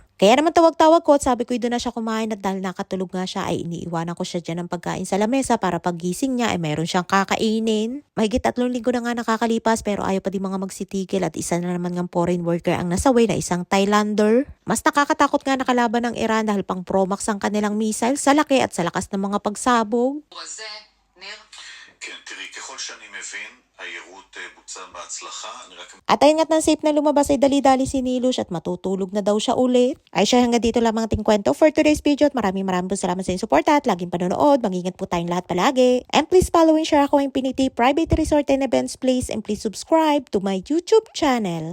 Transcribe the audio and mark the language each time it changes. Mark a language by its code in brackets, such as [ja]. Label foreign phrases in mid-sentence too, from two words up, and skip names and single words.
[tl] Kaya naman tawag-tawag ko at sabi ko doon na siya kumain at dahil nakatulog nga siya ay iniiwanan ko siya dyan ng pagkain sa lamesa para paggising niya ay mayroon siyang kakainin. Mahigit 3 linggo na nga nakakalipas pero ayaw pa din mga magsitigil at isa na naman ng foreign worker ang nasaway na isang Thailander. Mas nakakatakot nga nakalaban ng Iran dahil pang Pro-Max ang kanilang missile sa laki at sa lakas ng mga pagsabog. [he] כן, תראי, ככל שאני מבין, היירוט בוצע בהצלחה, אני רק... [tl] At ayun nga't nang safe na lumabas ay dali-dali si Nilush at matutulog na daw siya ulit. Ay siya hanggang dito lamang ating kwento [en] for today's video [tl] at maraming po salamat sa inyong suporta at laging panonood. Mag-ingat po tayong lahat palagi. [en] And please follow and share [tl] ako ang [en] Infinity Private Resort and Events Place and please subscribe to my YouTube channel.